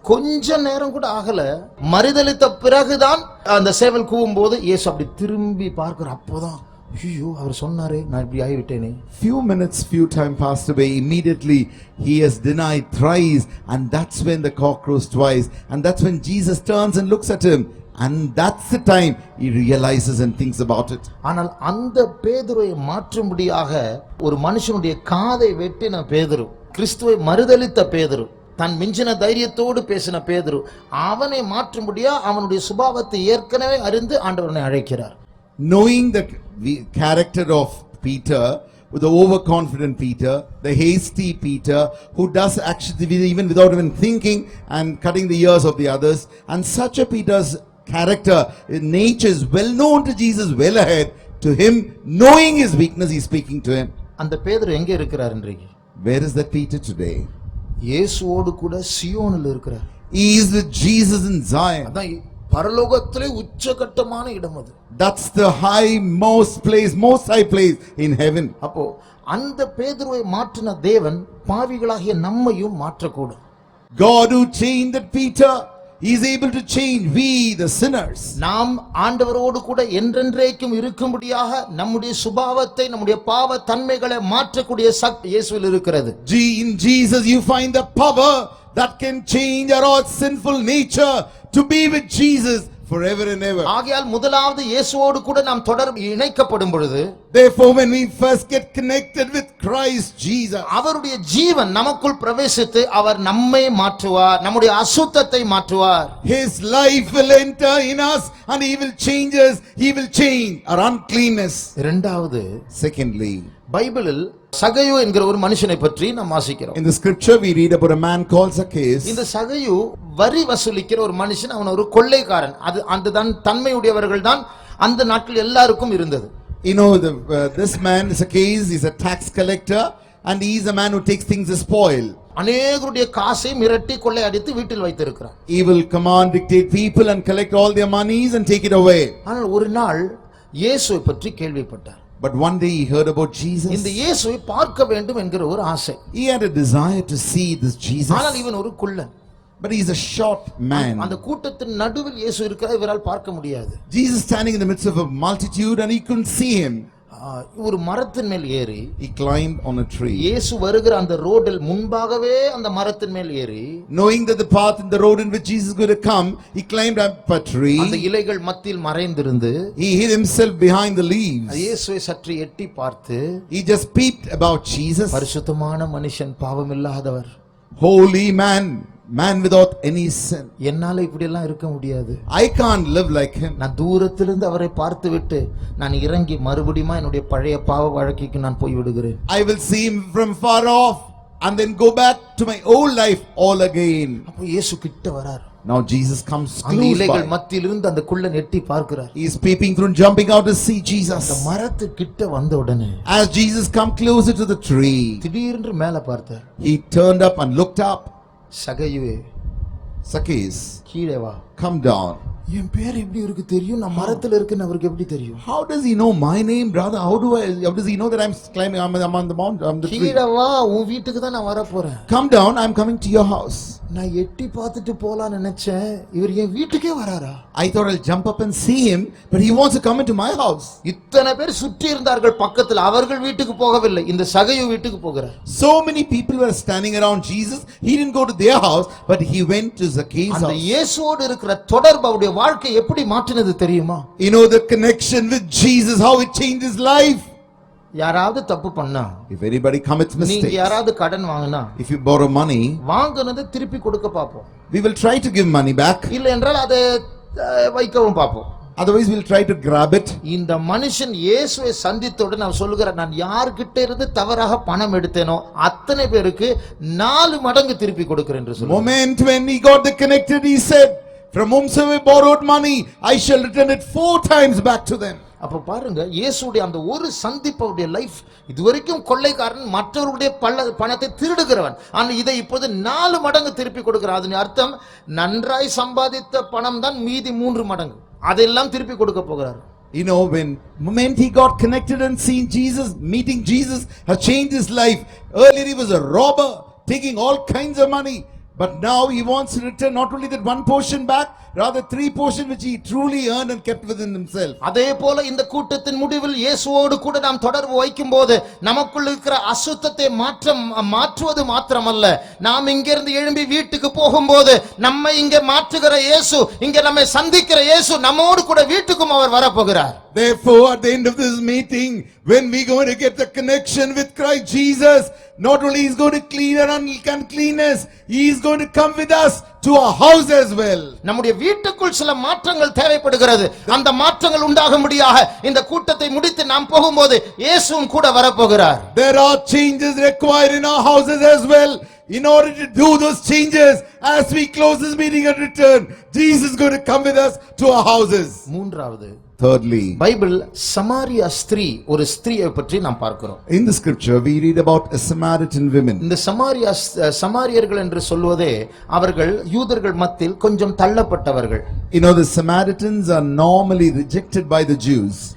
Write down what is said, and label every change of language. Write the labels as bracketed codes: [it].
[ta] கொஞ்ச நேரம் கூட ஆகல, மறுதலித்த பிறகுதான் அந்த சேவல் கூவும்போது இயேசு அப்படி திரும்பி பார்க்கிற, அப்போதான் ஐயோ அவர் சொன்னாரே, நான் இப்படி ஆகிவிட்டேனே. [en] Few time passed away. Immediately he has denied thrice, and that's when the cock crows twice, and that's when Jesus turns and looks at him, and that's the time he realizes and thinks about it. [ta] ஆனால் அந்த பேதுருவை மாற்றும்படியாக ஒரு மனுஷனுடைய காதை வெட்டின பேதுரு, கிறிஸ்துவை மறுதலித்த பேதுரு, தன் மிஞ்சின தைரியத்தோடு பேசின பேதுரு அவனை மாற்றும்படியா அவனுடைய சுபாவத்தை ஏற்கனவே அறிந்து ஆண்டவனை அழைக்கிறார். [en] Knowing the character of Peter, with the overconfident Peter, the hasty Peter, who does actually even without even thinking and cutting the ears of the others, and such a Peter's character, nature is well known to Jesus, well ahead to him, knowing his weakness, he is speaking to him. [ta] அந்த பேதுரு எங்கே இருக்கிறார் இன்றைக்கு? [en] Where is that Peter today? [ta] இயேசுவோடு கூட சியோனில் இருக்கிறார். [en] He is with Jesus in Zion. [ta] அதான் பரலோகத்திலே உச்சகட்டமான இடம் அது. [en] That's the most high place in heaven. [ta] அப்போ அந்த பேதுருவை மாற்றின தேவன் பாவிகளாகிய நம்மையும் மாற்றக்கூடும். [en] God who changed that Peter, he is able to change we the sinners. [ta] நாம் ஆண்டவரோடு கூட என்றென்றைக்கும் இருக்கும்படியாக நம்முடைய சுபாவத்தை நம்முடைய பாவ தன்மைகளை மாற்றக்கூடிய சக்தி இயேசுவில் இருக்கிறது. [en] In Jesus you find the power that can change our sinful nature to be with Jesus forever and ever. [ta] ஆகையால் முதலாவது இயேசுவோடு கூட நாம் தொடர்பு இணைக்கப்படும் பொழுது, [en] therefore when we first get connected with Christ Jesus, [ta] அவருடைய ஜீவன் நமக்குள் பிரவேசித்து அவர் நம்மை மாற்றுவார், நம்முடைய அசுத்தத்தை மாற்றுவார். [en] his life will enter in us and he will change us, he will change our uncleanness. [ta] இரண்டாவது, [en] secondly, [ta] பைபிளில் சகையு என்கிற ஒரு மனுஷனை பற்றி நாம் வாசிக்கிறோம். [en] in the scripture we read about a man called Zacchaeus. [ta] இந்த சகையு வரி வசூலிக்கிற ஒரு மனுஷன், அவன் ஒரு கொள்ளைக்காரன். அது அந்த தன்மையுடையவர்கள் தான் அந்த நாட்கள் எல்லாருக்கும் இருந்தது. [en] You know, this man Zacchaeus is a tax collector and he is a man who takes things as spoil. [ta] அநேகருடைய காசை மிரட்டி கொள்ளை அடித்து வீட்டில் வைத்திருக்கிறான். [en] He will command, dictate people and collect all their monies and take it away. [ta] ஆனால் ஒரு நாள் இயேசுவை பற்றி கேள்விப்பட்டார். [en] But one day he heard about Jesus. [ta] இந்த இயேசுவை பார்க்க வேண்டும் என்கிற ஒரு ஆசை. [en] He had a desire to see this Jesus. [ta] ஆனால் இவன் ஒரு குள்ளன். [en] But he is a short man. [ta] அந்த கூட்டத்தின் நடுவில் இயேசு இருக்கிறார், இவரால் பார்க்க முடியாது. [en] Jesus standing in the midst of a multitude and he couldn't see him. [ta] ஒரு மரத்தின் மேல் ஏறி, [en] he climbed on a tree. [ta] இயேசு வருகிற அந்த ரோடில் முன்பாகவே அந்த மரத்தின் மேல் ஏறி, [en] knowing that the path in the road in which Jesus is going to come, he climbed up a tree. [ta] அந்த இலைகள் மத்தியில் மறைந்திருந்து, [en] he hid himself behind the leaves. [ta] இயேசுவை சற்று எட்டி பார்த்து, [en] he just peeped about Jesus. [ta] பரிசுத்தமான மனுஷன், பாவமில்லாதவர், [en] holy man without any sin. [ta] என்னால இப்படி எல்லாம் இருக்க முடியாது. [en] I can't live like him. [ta] நான் தூரத்திலிருந்து அவரை பார்த்து விட்டு நான் இறங்கி மறுபடியும் என்னுடைய பழைய பாவ வாழ்க்கைக்கு நான் போய் விடுகிறேன். [en] I will see him from far off and then go back to my old life all again. [ta] அப்போ இயேசு கிட்ட வரார். [en] Now Jesus comes [ta] அந்த [en] close [ta] இலைகள் [en] by. [ta] மத்தியிலிருந்து அந்த குள்ளன் எட்டி பார்க்கிறார். [en] He is peeping through and jumping out to see Jesus. [ta] அந்த மரத்து கிட்ட வந்த உடனே, [en] as Jesus come closer to the tree, [ta] திடீரென்று மேலே பார்த்தார். [en] he turned up and looked up. [ta] சகையுவே, [en] Zacchaeus, [ta] கீழே வா. [en] come down. [ta] என் பேர் எப்படி இருக்கு தெரியும்? நான் மரத்துல இருக்குன்னு அவருக்கு எப்படி தெரியும்? [en] How does he know my name, brother? How does he know that I'm climbing on the mountain, on the tree? [ta] கீழே வா, உன் வீட்டுக்கு தான் நான் வர போறேன். [en] Come down, I'm coming to your house. [ta] நான் எட்டி பார்த்துட்டு போலாம் நினைச்சேன், இவர் என் வீட்டுக்கே வராரா? [en] I thought I'll jump up and see him, but he wants to come into my house. [ta] இத்தனை பேர் சுற்றி இருந்தார்கள் பக்கத்துல, அவர்கள் வீட்டுக்கு போகவில்லை, இந்த சகையு வீட்டுக்கு போகிறார். [en] So many people were standing around Jesus. He didn't go to their house, but he went to Zacchaeus' [ta] அந்த [en] house. [ta] இயேசுவோடு இருக்கிற தொடர்பு அவருடைய வாழ்க்கை எப்படி மாற்றினது தெரியுமா? [en] You know the connection with Jesus, how it changed his life. [ta] யாராவது தப்பு பண்ணா, [en] If anybody commits [ta] நீங்க [en] mistakes, [ta] யாராவது கடன் வாங்கினா, [en] if you borrow money, [ta] வாங்குனதை திருப்பி கொடுக்க பாப்போம். [en] we will try to give money back. [ta] இல்லை என்றால் அதை வைக்கவும் பாப்போம். [en] Otherwise we'll try to grab it. [ta] இந்த மனுஷன் இயேசுவை சந்தித்தவுடன் அவர் சொல்லுகிறார், நான் யார்கிட்ட இருந்து தவறாக பணம் எடுத்தேனோ அத்தனை பேருக்கு 4 மடங்கு திருப்பி கொடுக்கிறேன் என்று சொல்லுவார். [en] Moment when he got connected, he said, from whomsoever borrowed money, I shall return it 4 times back to them. [ta] அப்ப பாருங்க, இயேசுடைய அந்த ஒரு சந்திப்புடைய லைஃப், இதுவரைக்கும் கொள்ளைக்காரன், மற்றவருடைய பணத்தை திருடுகிறவன், ஆனா இதை இப்போது 4 மடங்கு திருப்பி கொடுக்கிறான். அதன் அர்த்தம் நன்றாய் சம்பாதித்த பணம் தான் மீதி 3 மடங்கு, அதெல்லாம் திருப்பி கொடுக்க போகிறார். [en] You know, when moment he got connected and seen Jesus, meeting Jesus has changed his life. Earlier he was a robber, taking all kinds of money. But now he wants to return not only that 1 portion back, rather 3 portion which he truly earned and kept within himself. [ta] அதே போல இந்த கூட்டத்தின் முடிவில் இயேசுவோடு கூட நாம் தொடர்பு வைக்கும்போது நமக்குள்ள இருக்கிற அசுத்தத்தை மாற்றுவது மாத்திரமல்ல, நாம் இங்கிருந்து எழும்பி வீட்டுக்கு போகும்போது நம்மை இங்கே மாற்றுகிற இயேசு, இங்கே நம்மை சந்திக்கிற இயேசு நம்மோடு கூட வீட்டுக்கும் அவர் வரப்போகிறார். [en] Therefore, at the end of this meeting, when we're going to get the connection with Christ Jesus, not only He's going to clean our uncleanness, He is going to come with us to our house as well. [ta] நம்முடைய வீட்டுக்குள் சில மாற்றங்கள் தேவைப்படுகிறது. அந்த மாற்றங்கள் உண்டாகும்படியாக இந்த கூட்டத்தை முடித்து நாம் போகும்போது இயேசுவும் கூட வரப்போகிறார். [en] There are changes required in our houses as well. In order to do those changes, as we close this meeting and return, Jesus is going to come with us to our houses. [ta] மூன்றாவது, [en] Thirdly, [ta] Bible Samariya ஸ்திரீ, ஒரு ஸ்திரீயை பற்றி நாம் பார்க்கிறோம். [en] in the scripture we read about a Samaritan woman. [ta] இந்த சமாரியர்கள் என்று சொல்வதே அவர்கள் யூதர்கள் மத்தியில் கொஞ்சம் தள்ளப்பட்டவர்கள். [en] You know, the Samaritans are normally rejected by the Jews.